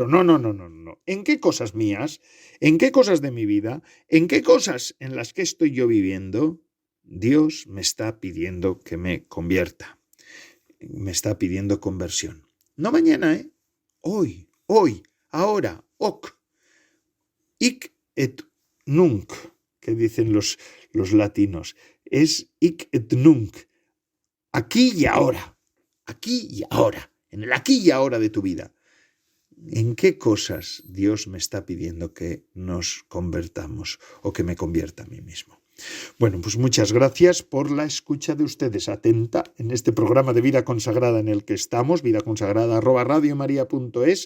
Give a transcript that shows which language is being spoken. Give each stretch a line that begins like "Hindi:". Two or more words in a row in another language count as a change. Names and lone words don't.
Spanish: No. ¿En qué cosas mías? ¿En qué cosas de mi vida? ¿En qué cosas en las que estoy yo viviendo? Dios me está pidiendo que me convierta. Me está pidiendo conversión. No mañana, Hoy, ahora, hoc.
Latin: Hic et nunc,
Spanish: que dicen los latinos.
Latin: Es hic et nunc,
Spanish: aquí y ahora, en el aquí y ahora de tu vida. ¿En qué cosas Dios me está pidiendo que nos convertamos o que me convierta a mí mismo? Bueno, pues muchas gracias por la escucha de ustedes atenta en este programa de Vida Consagrada en el que estamos, vidaconsagrada@radiomaria.es.